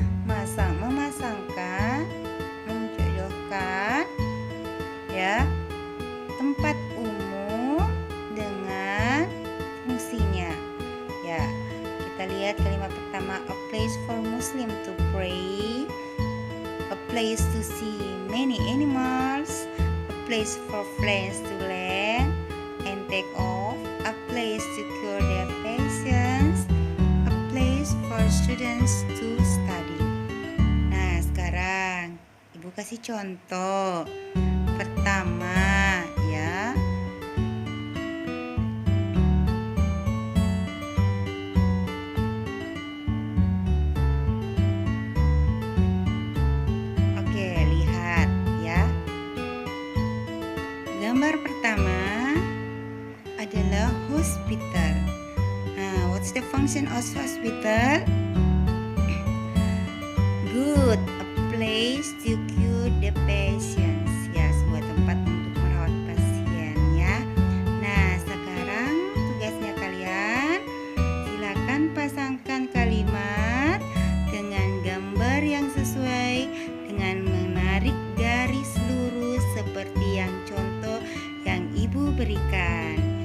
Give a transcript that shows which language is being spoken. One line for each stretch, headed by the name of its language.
Indonesian: Memasangkan, menjodohkan ya tempat umum dengan fungsinya ya. Kita lihat kalimat pertama,
English: a place for Muslim to pray, a place to see many animals, a place for friends to learn and take off, a place to cure their patients, a place for students to study.
Indonesian: Nah, sekarang Ibu kasih contoh. Pertama ya, oke, lihat ya. Gambar pertama adalah hospital.
English: Nah, what's the function of hospital? Good, a place to cure the patients.
Indonesian: Ya, sebuah tempat untuk merawat pasien ya. Nah, sekarang tugasnya kalian, silakan pasangkan kalimat dengan gambar yang sesuai dengan menarik garis lurus seperti yang contoh yang Ibu berikan.